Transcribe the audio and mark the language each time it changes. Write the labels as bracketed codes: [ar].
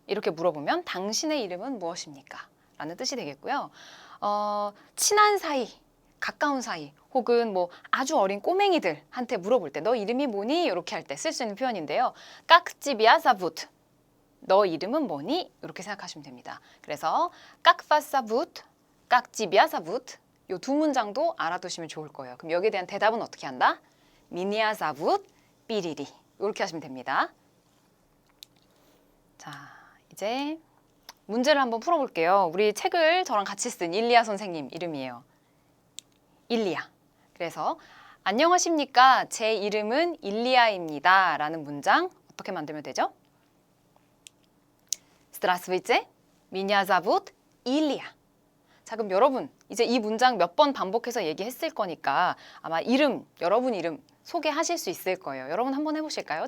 [ko] 이렇게 물어보면 당신의 이름은 무엇입니까? 라는 뜻이 되겠고요. 친한 사이, 가까운 사이 혹은 뭐 아주 어린 꼬맹이들한테 물어볼 때 너 이름이 뭐니? 이렇게 할 때 쓸 수 있는 표현인데요. [ru] Как тебя зовут? [ko] 너 이름은 뭐니? 이렇게 생각하시면 됩니다. [ru] 그래서 Как вас зовут? Как тебя зовут? [ko] 이 두 문장도 알아두시면 좋을 거예요. 그럼 여기에 대한 대답은 어떻게 한다? [ru] Меня зовут [ko] 삐리리 이렇게 하시면 됩니다. 자, 이제 문제를 한번 풀어볼게요. 우리 책을 저랑 같이 쓴 일리아 선생님 이름이에요. 일리아. 그래서 안녕하십니까? 제 이름은 일리아입니다. 라는 문장 어떻게 만들면 되죠? [ru] Здравствуйте, меня зовут Илья. [ko] 자, 그럼 여러분 이제 이 문장 몇 번 반복해서 얘기했을 거니까 아마 여러분 이름 소개하실 수 있을 거예요. 여러분 한번 해보실까요?